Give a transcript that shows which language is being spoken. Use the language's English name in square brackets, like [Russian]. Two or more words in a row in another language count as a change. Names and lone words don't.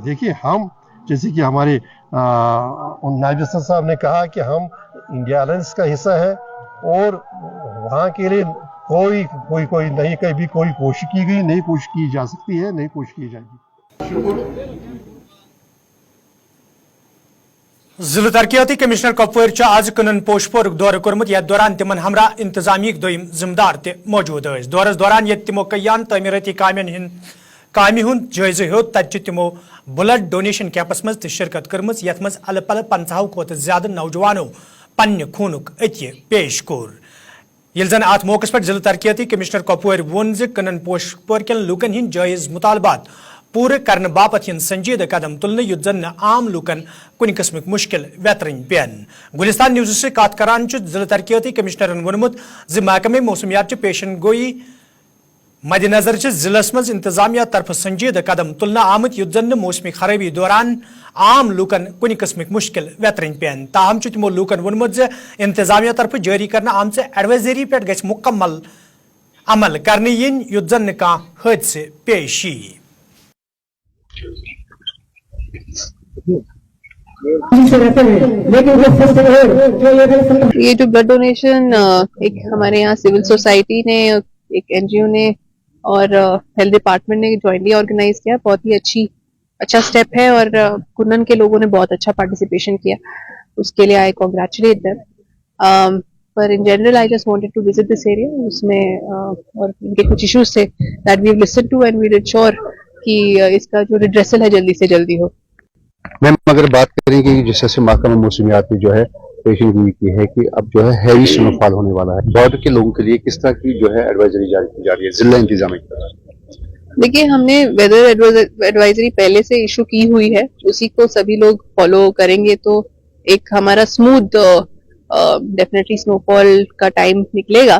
[Hindi] देखिए हम जैसे कि हमारे नायब सदर साहब ने कहा कि हम इंडिया अलायंस का हिस्सा है, और वहाँ के लिए कोई नहीं, कभी कोई कोशिश की गई, नहीं कोशिश की जा सकती है, नहीं कोशिश की जाएगी। [Kashmiri] जिला तरक्याती कमिश्नर कपवार आज कनन पोशपोर दौर कोर्मुत, यथ दौरान तिमन हमरा इंतजामिक दोयम जिम्मेदार ते मौजूद थे। दौरस दौरान ये तिमो कयान तमीरती कामि हुंद जायज़ हो, तत तिमो ब्लड डोनेशन कैंपस मज शिरकत कर्म, यथ मज अल पल 50 खोत ज्यादा नौजवानों पन्न खूनुक अत्य पेश कोर। यिल जन अत मौके पे जिला तरक्याती कमिश्नर कपवार वोन ज कनन पोशपोर के लूकन हिंद जायज़ मुतालबात पूरे करने बापत संजीदा कदम तुलने युद्ध जन आम लूकन कुन किस्म मुश्किल वेतरन पेन। गुलिस्तान न्यूज़ से कत करान जिला तरक्याती कमिश्नरन वोनमुत ज महकमे मौसमियात पेशन गोई मद्देनजर जिलस मज इंतजामिया तरफ संजीदा कदम तुलना आमत युद्ध जन मौसमी खराबी दौरान आम लूकन कुन किस्म मुश्किल वेतरन पेन। ताहम तमो लूकन वोनमुत ज इंतजामिया तरफ जारी करना आमच एडवाइजरी पे गछ मुकम्मल अमल करने yin युद्ध जन का हादसे पेश यी। [Hindi] ये जो [English] blood donation [Hindi] एक हमारे यहाँ सिविल सोसाइटी ने, एक एनजीओ ने और [English] health department [Hindi] ने जॉइंटली ऑर्गेनाइज किया, बहुत ही अच्छा स्टेप है, और कुन्नन के लोगों ने बहुत अच्छा पार्टिसिपेशन किया, उसके लिए [English] I congratulate them. पर in general I just wanted to visit this area, [Hindi] उसमें और इनके कुछ इश्यूज थे [English] that we have listened to, and we did sure [Hindi] कि इसका जो रिड्रेसल है जल्दी से जल्दी हो। मैम अगर बात करेंगे जैसे महकमा मौसमियात में जो है पेशन गोई की है कि अब जो है [English] heavy snowfall [Hindi] होने वाला है, बॉर्डर के लोगों के लिए किस तरह की जो है एडवाइजरी जारी की जा रही है जिला इंतजामिया? देखिए, हमने [English] weather advisory [Hindi] पहले से इशू की हुई है, उसी को सभी लोग फॉलो करेंगे तो एक हमारा स्मूथ डेफिनेटली स्नोफॉल का टाइम निकलेगा।